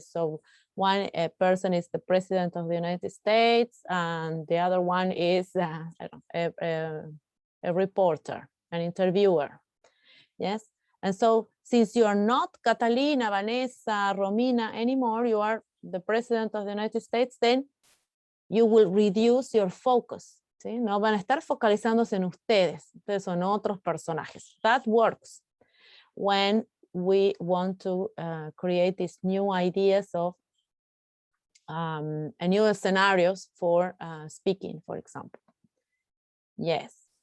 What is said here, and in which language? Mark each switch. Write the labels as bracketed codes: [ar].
[en] So one person is the president of the United States, and the other one is a reporter, an interviewer. Yes, and so since you are not Catalina, Vanessa, Romina anymore, you are the president of the United States, then you will reduce your focus. [es] ¿Sí? No van a estar focalizándose en ustedes. Ustedes son otros personajes. [en] That works when we want to create these new ideas of new scenarios for speaking, for example. Yes.